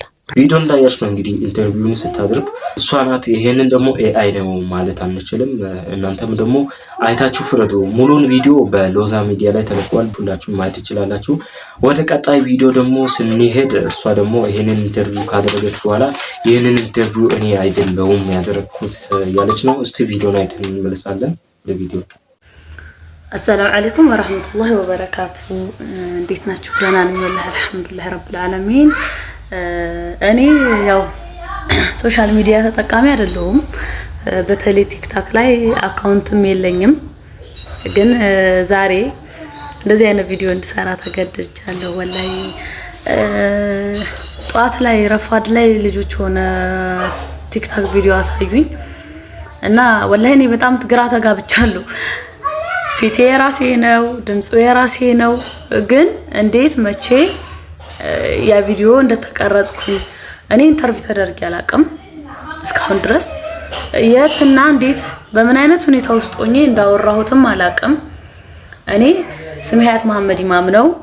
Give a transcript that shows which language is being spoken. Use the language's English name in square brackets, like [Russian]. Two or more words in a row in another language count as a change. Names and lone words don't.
[Amharic] ቪዲዮ እንዳያሽ ነው እንግዲህ ኢንተርቪውን ስታደርግ እሷ ናት። ይሄንን ደግሞ ኤአይ ነው ማለት አንችልም። እናንተም ደግሞ አይታችሁ ፍረዱ። ሙሉን ቪዲዮ በሎዛ ሚዲያ ላይ ተለቋል። ሁላችሁም ማየት ትችላላችሁ። ወደ ቀጣይ ቪዲዮ ደግሞ ስንሄድ እሷ ደግሞ ይሄንን ኢንተርቪው ካደረገች በኋላ ይሄንን ኢንተርቪው እኔ አይደለሁም ያደረኩት ያለች ነው። እስቲ ቪዲዮ ላይ እንመለሳለን። ለቪዲዮ [Arabic] السلام عليكم ورحمة الله وبركاته. [Amharic] እንዴት ናችሁ? ደህና ነኝ [Arabic] والله الحمد لله رب العالمين. [Amharic] እኔ ያው ሶሻል ሚዲያ ተጠቃሚ አይደለሁም። በተለይ ቲክታክ ላይ አካውንትም የለኝም። ግን ዛሬ እንደዚህ አይነት ቪዲዮ እንድሰራ ተገድጃለሁ። ወላሂ ጧት ላይ ረፋድ ላይ ልጆች ሆነ ቲክታክ ቪዲዮ አሳዩኝ እና ወላሂ እኔ በጣም ግራ ተጋብቻለሁ። ፊቴ የራሴ ነው፣ ድምፁ የራሴ ነው። ግን እንዴት መቼ ያ ቪዲዮ እንደተቀረጽኩ እኔ ኢንተርቪው ተደርጌ አላቅም እስካሁን ድረስ። የትና እንዴት በምን አይነት ሁኔታ ውስጥ ሆኜ እንዳወራሁትም አላቅም። እኔ ስሜ ሀያት መሐመድ ኢማም ነው።